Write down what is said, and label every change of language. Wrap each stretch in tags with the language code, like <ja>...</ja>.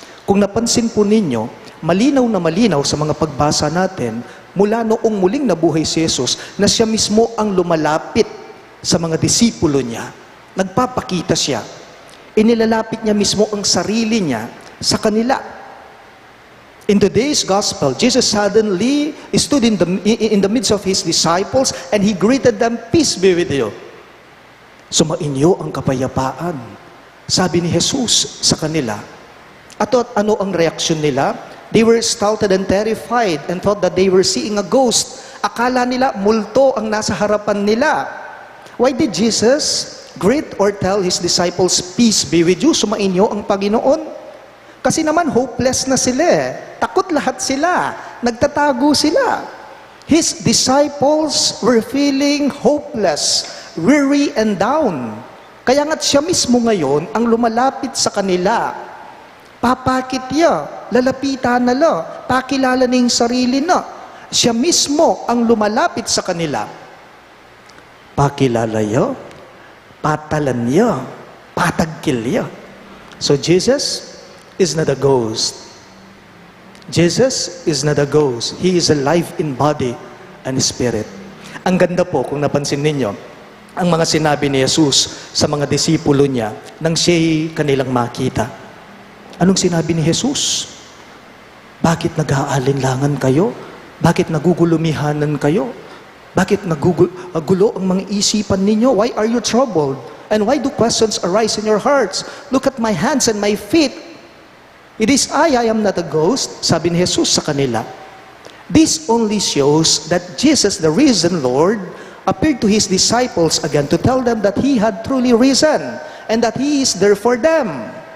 <tl>Kung napansin po ninyo, malinaw na malinaw sa mga pagbasa natin, mula noong muling nabuhay si Jesus, na siya mismo ang lumalapit sa mga disipulo niya. Nagpapakita siya. Inilalapit niya mismo ang sarili niya sa kanila.</tl> <en>In today's gospel, Jesus suddenly stood in the midst of his disciples and he greeted them, "Peace be with you."</en> <tl>Sumainyo ang kapayapaan, sabi ni Jesus sa kanila. At ano ang reaksyon nila?</tl> <en>They were startled and terrified and thought that they were seeing a ghost.</en> <tl>Akala nila multo ang nasa harapan nila.</tl> <en>Why did Jesus greet or tell his disciples, "Peace be with you"?</en> <tl>Sumainyo ang Panginoon. Kasi naman hopeless na sila eh. Takot lahat sila. Nagtatago sila.</tl> <en>His disciples were feeling hopeless, weary and down.</en> <tl>Kaya nga't siya mismo ngayon ang lumalapit sa kanila. Papakit niya, lalapitan na lang, pakilala na yung sarili na. Siya mismo ang lumalapit sa kanila. Pakilala niya, patalan niya, patagkil niya.</tl> <en>So Jesus is not a ghost. Jesus is not a ghost. He is alive in body and spirit.</en> <tl>Ang ganda po kung napansin ninyo, ang mga sinabi ni Jesus sa mga disipulo niya nang siya'y kanilang makita. Anong sinabi ni Jesus? Bakit nag-aalinlangan kayo? Bakit nagugulumihanan kayo? Bakit nagugulo ang mga isipan ninyo?</tl> <en>Why are you troubled? And why do questions arise in your hearts? Look at my hands and my feet. It is I am not a ghost,</en> <tl>sabi ni Jesus sa kanila.</tl> <en>This only shows that Jesus, the risen Lord, appeared to his disciples again to tell them that he had truly risen and that he is there for them.</en>